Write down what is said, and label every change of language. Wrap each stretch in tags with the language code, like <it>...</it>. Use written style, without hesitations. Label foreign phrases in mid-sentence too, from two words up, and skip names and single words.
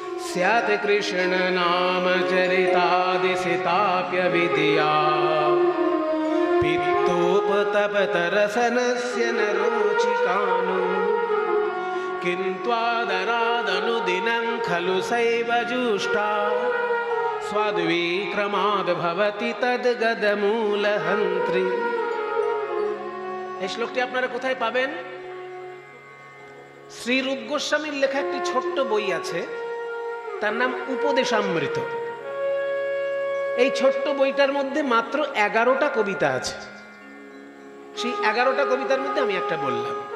<sa>स्यात् कृष्ण नाम चरितादिसिताप्य विद्या पित्तोपतपतरसनस्य न रोचिकानु किन्त्वादरादनुदिनं खलु सैव जुष्टा स्वाद्विक्रमाद् भवति तद्गदमूलहन्त्री।</sa> <bn>এই শ্লোকটি আপনারা কোথায় পাবেন? শ্রী রূপ গোস্বামীর লেখা একটি ছোট্ট বই আছে, তার নাম উপদেশামৃত। এই ছোট্ট বইটার মধ্যে মাত্র 11টা কবিতা আছে। সেই 11টা কবিতার মধ্যে আমি একটা বললাম।</bn>